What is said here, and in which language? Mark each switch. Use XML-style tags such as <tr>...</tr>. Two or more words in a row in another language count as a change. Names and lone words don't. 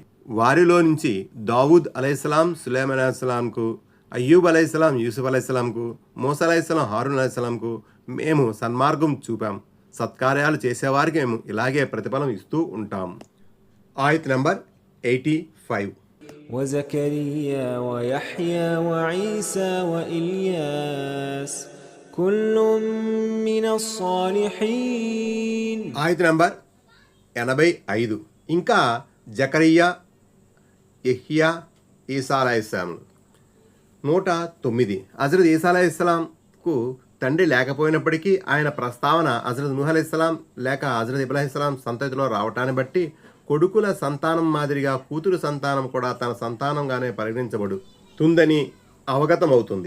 <te>వారిలో నుంచి దావూద్ అలైహిస్సలాం సులైమాన్ అలైహిస్సలాంకు, అయ్యూబ్ అలైహిస్సలాం యూసుఫ్ అలైహిస్సలాంకు, మూసా అలైహిస్సలాం హారూన్ అలైహిస్సలాంకు మేము సన్మార్గం చూపాం. సత్కార్యాలు చేసేవారికి మేము ఇలాగే ప్రతిఫలం ఇస్తూ ఉంటాం. ఆయత్ నంబర్ 85.</te> <ar>وزكريا ويحيى وعيسى وإلياس كل من الصالحين.</ar> <te>ఆయత్ నంబర్ 85. ఇంకా జకరియా, యెహ్యా, ఈసా అలైహిస్సలాం 109. హజరత్ ఈసా అలైహిస్సలాంకు తండ్రి లేకపోయినప్పటికీ ఆయన ప్రస్తావన హజరత్ నూహ్ అలైహిస్సలాం లేక హజరత్ ఇబ్రాహీం అలైహిస్సలాం సంతతిలో రావటాన్ని బట్టి కొడుకుల సంతానం మాదిరిగా కూతురు సంతానం కూడా తన సంతానంగానే పరిగణించబడుతుందని అవగతమవుతుంది.</te>